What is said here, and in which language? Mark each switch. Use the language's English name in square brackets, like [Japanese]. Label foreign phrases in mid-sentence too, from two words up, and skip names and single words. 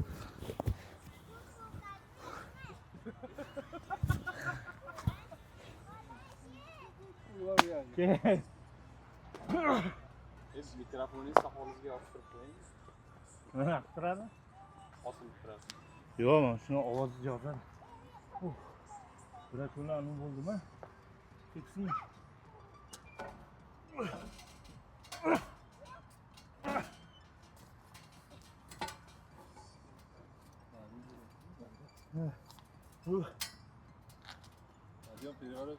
[Uzbek] Mikrofoningizni soqolingizga yopishtirib qo'ying. Nima qiladi? Osilib turadi. Yo'q, men shuni ovozi yozadi. [Turkish] Bırak onu anı buldum ha. Gitsin. [Spanish] Adiós, Pedro.